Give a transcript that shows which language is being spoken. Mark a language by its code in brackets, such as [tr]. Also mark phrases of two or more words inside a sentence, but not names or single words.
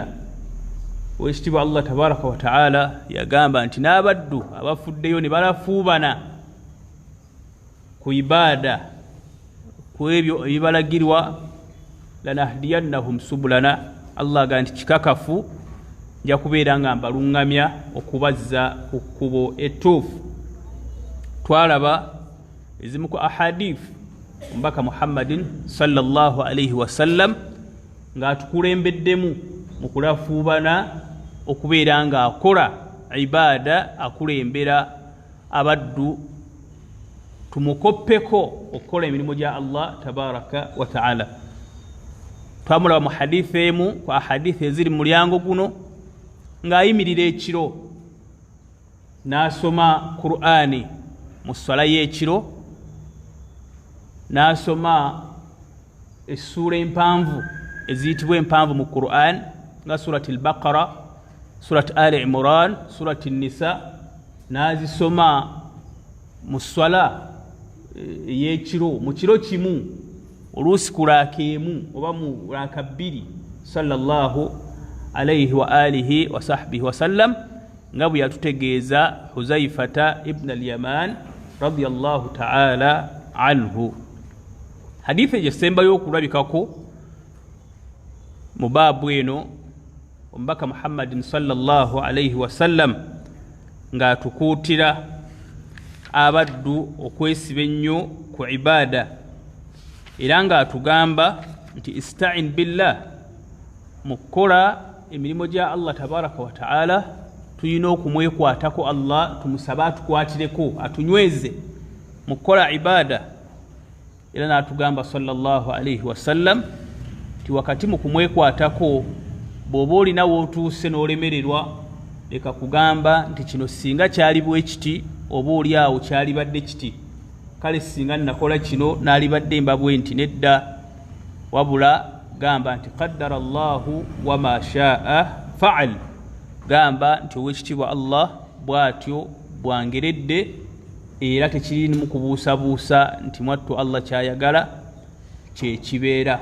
[lg] Oweekitiibwa [ar] الله تبارك وتعالى [lg] yagamba nti n'abaddu abafuddeyo ne balafuubana ku ibaada, ku ebyo ebibalagirwa, [ar] لنهدينهم سبلنا, [lg] Allah agamba nti kikakafu nja kubeera nga mbaluŋŋamya okubazza ku kkubo ettuufu. Twalaba ezimu ku ahadith omubaka Muhammadin [ar] صلى الله عليه وسلم [lg] ng'atukulembeddemu mu kulafuubana okubeera nga akola ibaada, akulembera abaddu tumukoppeko okukola emirimu gya [ar] الله تبارك وتعالى. [lg] Twamulaba mu hadithi emu ku ahadithi eziri mu mulyango guno ng'ayimirira ekiro n'asoma Qur'ani mu swala y'ekiro, n'asoma essuura empanvu eziyitibwa empanvu mu Qur'an nga surati al-Baqara, surati Ali Imran, surati Nisa, n'azisoma mu swala ey'ekiro mu kiro kimu, oluusi ku raaka emu oba mu raaka bbiri, [ar] صلى الله عليه وعلى آله وصحبه وسلم, [lg] nga bwe yatutegeeza Huzaifata ibn al-Yaman [ar] رضي الله تعالى عنه. [lg] Hadithi ejesembayo okulabikako mu baabu eno omubaka Muhammadin [ar] صلى الله عليه وسلم [lg] ng'atukuutira abaddu okwesiba ennyo ku ibaada, era ng'atugamba nti [ar] استعن بالله, [lg] mu kukola emirimu gya [ar] الله تبارك وتعالى [lg] tulina okumwekwatako Allah, tumusabe atukwatireko, atunyweze mu kukola ibaada. Era n'atugamba [ar] صلى الله عليه وسلم [lg] nti wakati mu kumwekwatako bw'oba olina w'otuuse n'olemererwa leka kugamba nti kino singa kyali bwe kiti oba oli awo kyalibadde kiti kale singa nakola kino naalibadde mbabwe nti nedda wabula gamba nti [ar] قدر الله وما شاء فعل [lg] gamba nti owekitiibwa Allah bw'atyo bwangeredde era tekirimu kubuusabuusa nti mwattu Allah kyayagala kyekibeera.